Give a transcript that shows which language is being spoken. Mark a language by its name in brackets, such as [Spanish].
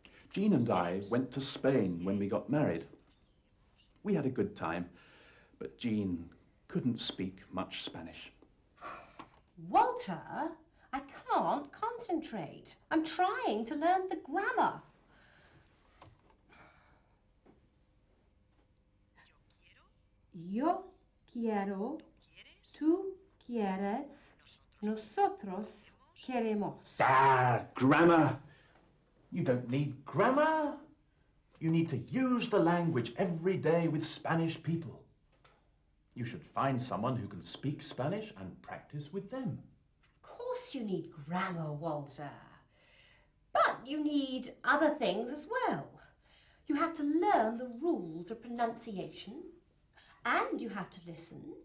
[English] Jean and I went to Spain when we got married. We had a good time, but Jean couldn't speak much Spanish. Walter, I can't concentrate. I'm trying to learn the grammar. [Spanish] Yo quiero, tú quieres, nosotros queremos. [English] Grammar. You don't need grammar. You need to use the language every day with Spanish people. You should find someone who can speak Spanish and practice with them. Of course you need grammar, Walter. But you need other things as well. You have to learn the rules of pronunciation, and you have to listen.